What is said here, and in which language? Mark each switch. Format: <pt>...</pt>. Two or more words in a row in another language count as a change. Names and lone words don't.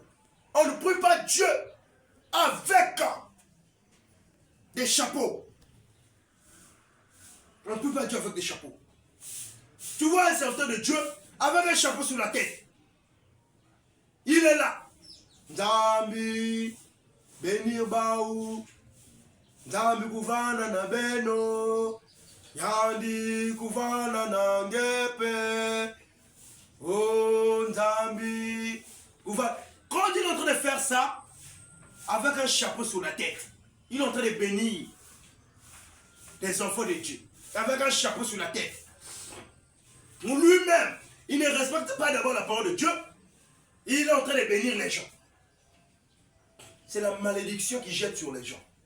<fr>On ne prie pas Dieu avec des chapeaux. On ne prie pas Dieu avec des chapeaux. Tu vois un serviteur de Dieu avec un chapeau sur la tête. Il est là.</fr> <ktu>Nzambi, bénir baou. Nzambi kuvana na beno. Yandi kuvana na ngepe. Oh Nzambi.</ktu> <fr>Quand il est en train de faire ça, avec un chapeau sur la tête, il est en train de bénir les enfants de Dieu. Avec un chapeau sur la tête. Lui-même, il ne respecte pas d'abord la parole de Dieu. Il est en train de bénir les gens. C'est la malédiction qui jette sur les gens.</fr>